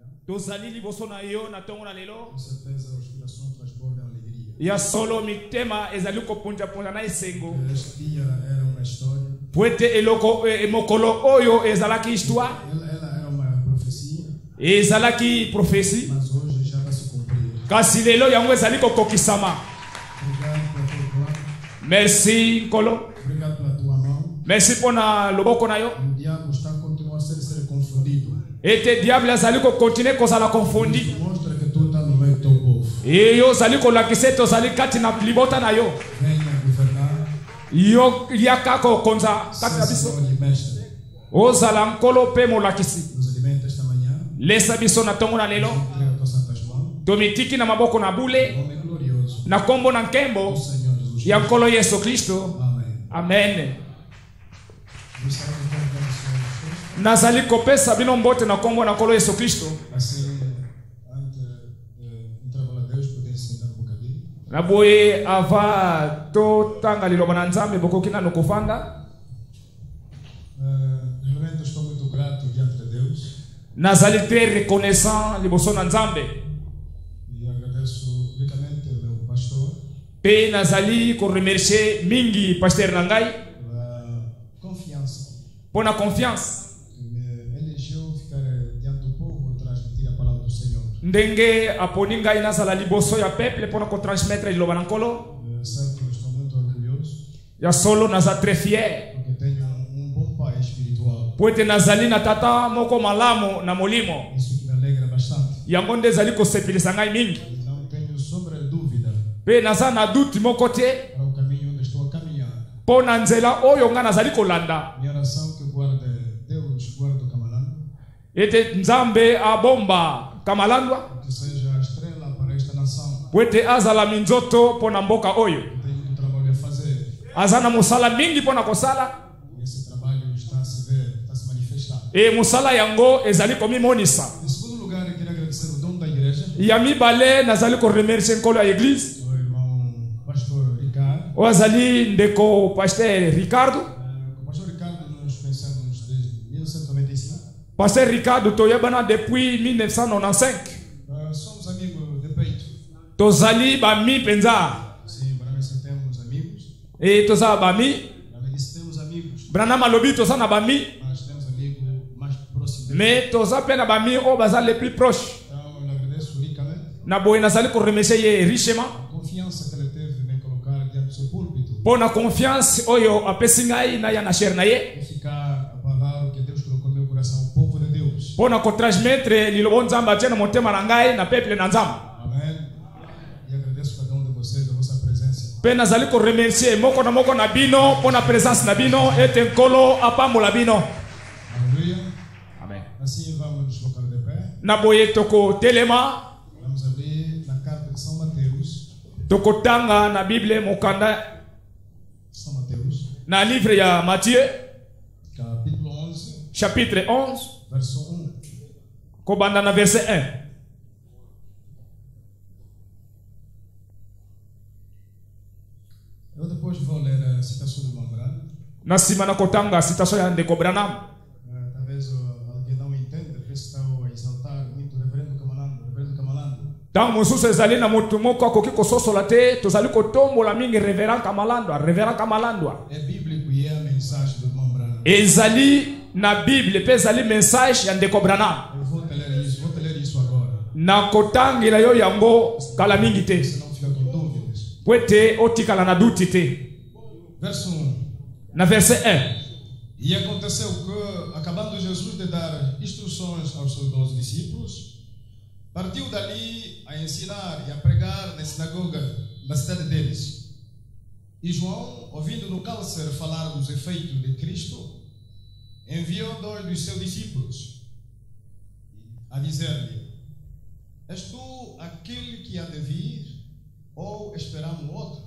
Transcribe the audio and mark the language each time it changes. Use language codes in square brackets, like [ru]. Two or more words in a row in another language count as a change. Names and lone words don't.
[pt] certeza os corações transbordam alegria. [ln] Ya solo mitema ezali kopunja punja na esengo. [pt] Este dia era uma história. [ln] Puete eloko mokolo oyo ezalaki histoire. [pt] Ela era uma profecia. [ln] Ezalaki prophétie. [pt] Mas hoje já vai se cumprir. [ln] Kasi lelo yango ezali kokokisama. [pt] Obrigado pela tua palavra. [ln] Merci Nkolo. [pt] Obrigado pela tua mão. [ln] Merci pona loboko na yo. [pt] O diabo está a continuar a ser confundido. [ln] Ete diable azali ko continuer kozala confondi. [pt] Mostra que tu está no meio do teu povo. [ln] E yo zali kolakisa to zali kati na libota na yo. [pt] Venha governar. [ln] Yo yaka ko konza kati na biso. Ozala Nkolo pe molakisi. [pt] Nos alimenta esta manhã. [ln] Lesa biso na tongo na lelo. Tomitiki na maboko na bule. Na kombo na nkembo ya Nkolo Yesu Kristo. Amen. Nazali kopesa bino mbote na kombo na Nkolo Yesu Kristo. Na boye ava to tanga liloba na Nzambe bokoki na nokofanda. [pt] Realmente estou muito grato diante de Deus. [ln] Nazali [fr] très reconnaissant [ln] liboso na Nzambe. [pt] E agradeço ricamente ao meu pastor. [ln] Pe nazali ko remercier mingi pasteur Nangai. [pt] Confiança. [ln] Pona confiance. [pt] Elegeu ficar diante do povo transmitir a palavra do Senhor. [ln] Ndenge aponi ngai nazala liboso ya peuple pona ko transmettre liloba na Nkolo. [pt] Certo, estou muito orgulhoso. [ln] Ya solo naza [fr] très fier. [pt] Porque tenho bom pai espiritual. [ln] Poete nazali na tata moko malamu na molimo. [pt] Isso que me alegra bastante. [ln] Yango ndezali ko sepelisa ngai mingi. [pt] Não tenho sobre dúvida. [ln] Pe naza na doute moko te. [pt] Para o caminho onde estou a caminhar. [ln] Pona nzela oyo nga nazali kolanda. [pt] Minha oração que guarde Deus guarda o Kamalandwa. [ln] Ete Nzambe abomba Kamalandwa. [pt] Que seja a estrela para esta nação. [ln] Poete azala minzoto pona mboka oyo. [pt] Tenho muito trabalho a fazer. [ln] Azana musala mingi pona kosala. [pt] Esse trabalho está a se ver, está a se manifestar. [ln] E musala yango ezali komimonisa. [pt] Em segundo lugar, eu queria agradecer o dono da igreja. [ln] Yami bale nazali ko remercier Nkolo ya église. [pt] O irmão pastor Ricardo. [ln] O azali ndeko pasteur Ricardo. [pt] Com o pastor Ricardo nós pensamos desde 1995. [ln] Pasteur Ricardo toyebana depuis 1995. [pt] Somos amigos de peito. [ln] Tozali bami penza. [pt] Sim, para nós temos amigos. [ln] E toza bami. [pt] Para nós temos amigos. [ln] Brana malobi toza na bami. [pt] Nós temos amigos mais próximos. [ln] Mais toza pena bami o bazali [fr] les plus proches. [pt] Então, eu agradeço ricamente. [ln] Na boy nazali ko remercier ye richement. [pt] A confiança que ele teve em me colocar diante do seu púlpito. [ln] Pona confiance oyo apesi ngai na ya na cher na ye. [pt] E ficar a palavra que Deus colocou no meu coração, o povo de Deus. [ln] Pona ko transmettre lilobo Nzambe atia na motema na ngai na peuple na Nzambe. [pt] Amém. E agradeço cada de vocês a vossa presença. [ln] Pe nazali ko remercier moko na bino pona présence na bino ete Nkolo apambola bino. Aleluia. Amen. [pt] Assim vamos nos colocar de pé. [ln] Na boye toko telema. [pt] Vamos abrir na carta de São Mateus. [ln] Toko tanga na Bible mokanda. [pt] São Mateus. [ln] Na livre ya Matthieu. [pt] Capítulo 11. [ln] Chapitre 11. [pt] Verso 1. [ln] Kobanda na verset 1. [pt] Eu depois vou ler a citação do Mambrano. [ln] Na sima na kotanga citation ya Ndeko Branham. [pt] Talvez alguém não entenda, porque está a exaltar muito o reverendo Kamalandwa. [ln] Tango mosusu ezali na motu moko akoki kososola te tozali kotombola mingi reverend Kamalandwa. [pt] É bíblico e é a mensagem do irmão Branham. [ln] Ezali na Bible pe ezali message ya Ndeko Branham. [pt] Eu vou te ler isso agora. [ln] Na kotangela yo yango kala mingi te. [pt] Você não fica com dúvidas. [ln] Pwete otikala na duti te. [pt] Verso 1. [ln] Na verset 1. [pt] E aconteceu que, acabando Jesus de dar instruções aos seus 12 discípulos, partiu dali a ensinar e a pregar na sinagoga da cidade deles. E João, ouvindo no cárcere falar dos efeitos de Cristo, enviou 2 dos seus discípulos a dizer-lhe: És tu aquele que há de vir, ou esperamos outro?